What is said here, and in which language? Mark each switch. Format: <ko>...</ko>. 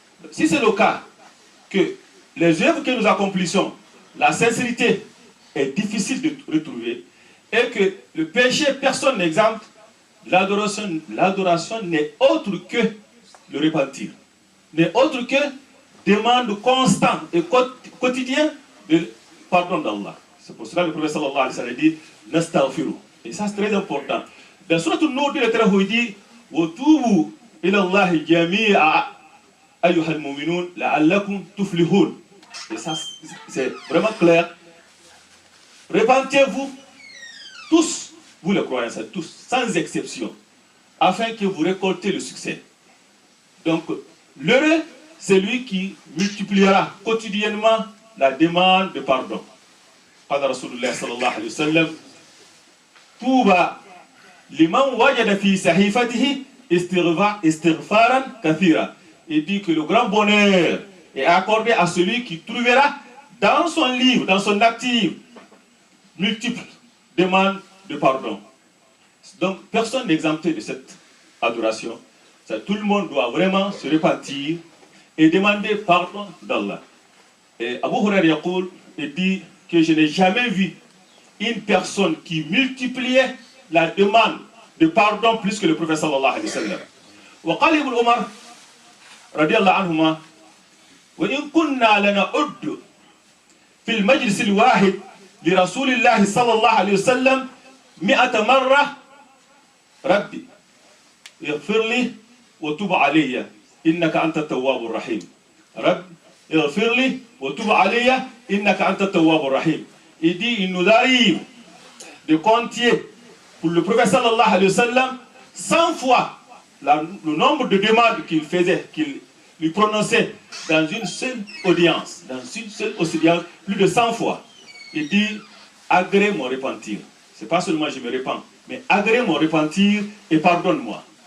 <fr>Si c'est le cas, que les œuvres que nous accomplissons, la sincérité est difficile de retrouver, et que le péché, personne n'exemple, l'adoration n'est autre que le repentir. N'est autre que demande constante et quotidienne de pardon d'Allah. C'est pour cela que le prophète sallallahu alayhi wa sallam dit nastaghfiru. Et ça, c'est très important. Dans Surat An-Nur, il dit</fr> <ar>وَتُوبُوا إِلَى اللَّهِ جَمِيعًا أَيُّهَا الْمُؤْمِنُونَ لَعَلَّكُمْ تُفْلِحُونَ.</ar> <fr>Et ça, c'est vraiment clair. Repentez-vous tous, vous les croyants, tous, sans exception, afin que vous récoltez le succès. Donc, l'heureux, c'est lui qui multipliera quotidiennement la demande de pardon.</fr> <ar>قال رسول الله صلى الله عليه وسلم طوبى لمن وجد في صحيفته استغفارا كثيرا.</ar> <fr>Il dit que le grand bonheur est accordé à celui qui trouvera dans son livre, dans son actif, multiples demandes de pardon. Donc personne n'est exempté de cette adoration. Tout le monde doit vraiment se repentir et demander pardon d'Allah. Et Abu Huraira dit que je n'ai jamais vu une personne qui multipliait la demande de pardon plus que le prophète sallallahu alayhi wa sallam.</fr> <ar>وقال ابن عمر رضي الله عنهما وإن كنا لنعد في المجلس الواحد لرسول الله صلى الله عليه وسلم 100 مرة ربي اغفر لي وتب علي إنك أنت التواب الرحيم. رب اغفر لي وتب علي إنك أنت التواب الرحيم.</ar> <fr>Il dit, il nous arrive de compter pour le prophète sallallahu alayhi wa sallam 100 fois le nombre de demandes qu'il faisait, qu'il lui prononçait dans une seule audience, plus de 100 fois. Il dit, agrée mon repentir. C'est pas seulement je me repens, mais agrée mon repentir et pardonne-moi.</fr>